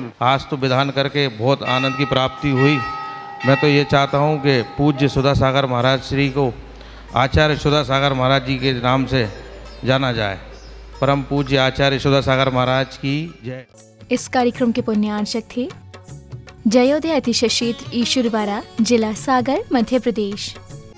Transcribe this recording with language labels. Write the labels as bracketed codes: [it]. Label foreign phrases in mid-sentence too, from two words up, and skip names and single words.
[hi] आज तो विधान करके बहुत आनंद की प्राप्ति हुई। मैं तो ये चाहता हूँ कि पूज्य सुधासागर महाराज श्री को आचार्य सुधासागर महाराज जी के नाम से जाना जाए। परम पूज्य आचार्य सुधासागर महाराज की जय। इस कार्यक्रम के पुण्यार्चक थे जयोदय अतिशय क्षेत्र ईश्वरवारा, जिला सागर, मध्य प्रदेश।